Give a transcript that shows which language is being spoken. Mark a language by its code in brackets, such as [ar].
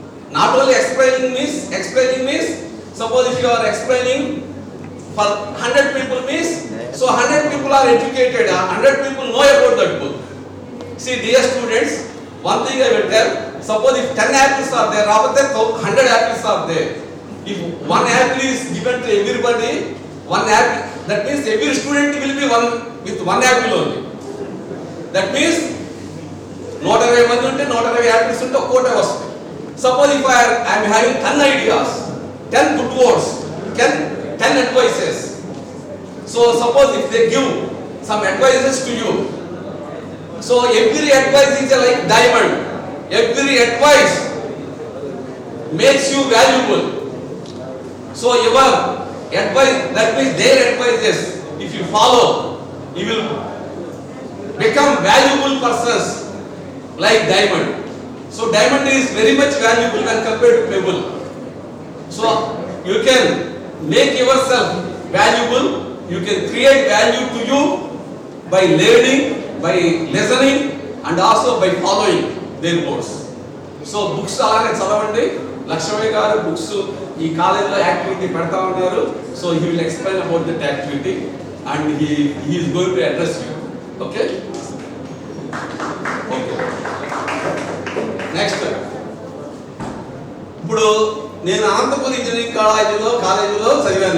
[en] Not only explaining means suppose if you are explaining for 100 people means, so 100 people are educated, 100 people know about that book. See dear students, one thing I will tell, suppose if 10 apples are there, rather than 100 apples are there. If one apple is given to everybody, one apple, that means every student will be one with one apple only. That means [te] 120 మంది ఉంటే 120 apples ఉంటే ఒక కోట వస్తుంది. [en] Suppose if I am having 10 ideas, 10 good words, 10 advices. So suppose if they give some advices to you, so every advice is like diamond. Every advice makes you valuable. So your advice, that means their advices, if you follow, you will become valuable persons like diamond. So diamond is very much valuable when compared to pebble. So you can make yourself valuable, you can create value to you by learning, by listening and also by following their words. So books [te] అలానే చదవండి. లక్ష్మయ్య గారు books ఈ కాలేజీలో activity పెడతా ఉన్నారు. [en] So he will explain about that activity and he is going to address you. [te] Okay okay next, ఇప్పుడు నేను Anantapur engineering కాలేజీలో చదివాను.